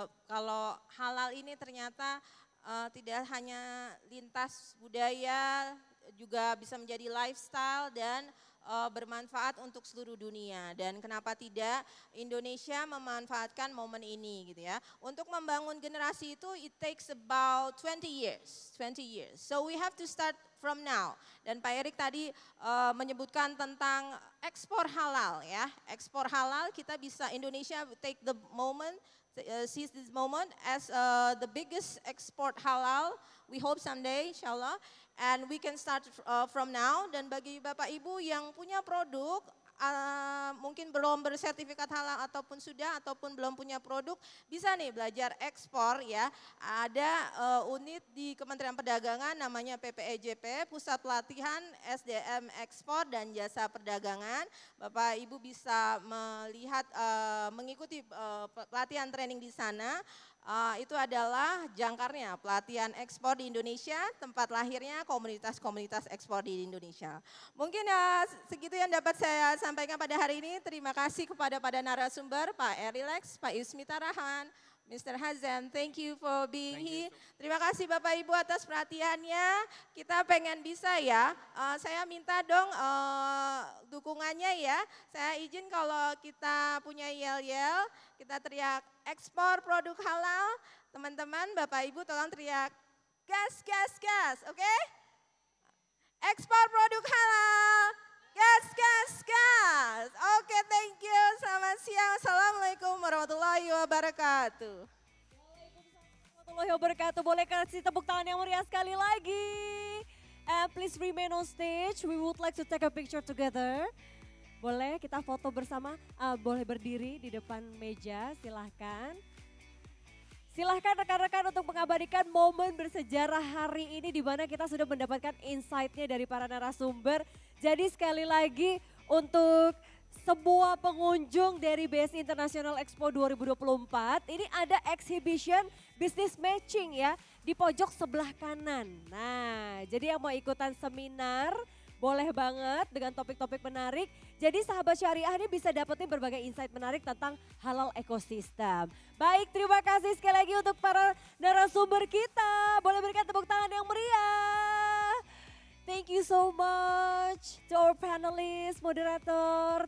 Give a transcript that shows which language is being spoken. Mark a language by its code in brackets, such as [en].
[id] Kalau halal ini ternyata tidak hanya lintas budaya, juga bisa menjadi lifestyle dan bermanfaat untuk seluruh dunia. Dan kenapa tidak Indonesia memanfaatkan momen ini gitu ya. Untuk membangun generasi itu [en] it takes about 20 years. So we have to start from now. [id] Dan Pak Erik tadi menyebutkan tentang ekspor halal ya. Ekspor halal kita bisa, [en] Indonesia take the moment, seize this moment as the biggest export halal. We hope someday insyaAllah. And we can start from now. [id] Dan bagi Bapak Ibu yang punya produk, mungkin belum bersertifikat halal ataupun sudah ataupun belum punya produk, bisa nih belajar ekspor ya. Ada unit di Kementerian Perdagangan namanya PPEJP, Pusat Pelatihan SDM Ekspor dan Jasa Perdagangan. Bapak Ibu bisa melihat, mengikuti pelatihan training di sana. Itu adalah jangkarnya pelatihan ekspor di Indonesia, tempat lahirnya komunitas-komunitas ekspor di Indonesia. Mungkin segitu yang dapat saya sampaikan pada hari ini. Terima kasih kepada narasumber Pak Erilex, Pak Yusmita Rahman, Mr. [en] Hazem, thank you for being here. [id] Terima kasih Bapak Ibu atas perhatiannya. Kita pengen bisa ya, saya minta dong dukungannya ya. Saya izin kalau kita punya yel-yel, kita teriak ekspor produk halal. Teman-teman, Bapak Ibu tolong teriak gas, gas, gas, oke? Ekspor produk halal, gas, gas, gas. Oke, [en] thank you. [id] Selamat siang. Assalamualaikum warahmatullahi wabarakatuh. Waalaikumsalam warahmatullahi wabarakatuh. Boleh kasih tepuk tangan yang meriah sekali lagi. [en] And please remain on stage. We would like to take a picture together. [id] Boleh kita foto bersama, boleh berdiri di depan meja, silahkan. Silahkan rekan-rekan untuk mengabadikan momen bersejarah hari ini di mana kita sudah mendapatkan insight-nya dari para narasumber. Jadi sekali lagi untuk semua pengunjung dari BSI International Expo 2024, ini ada exhibition business matching ya di pojok sebelah kanan. Nah, jadi yang mau ikutan seminar boleh banget dengan topik-topik menarik. Jadi sahabat syariah ini bisa dapetin berbagai insight menarik tentang halal ekosistem. Baik, terima kasih sekali lagi untuk para narasumber kita. Boleh berikan tepuk tangan yang meriah. [en] Thank you so much to our panelists, moderator.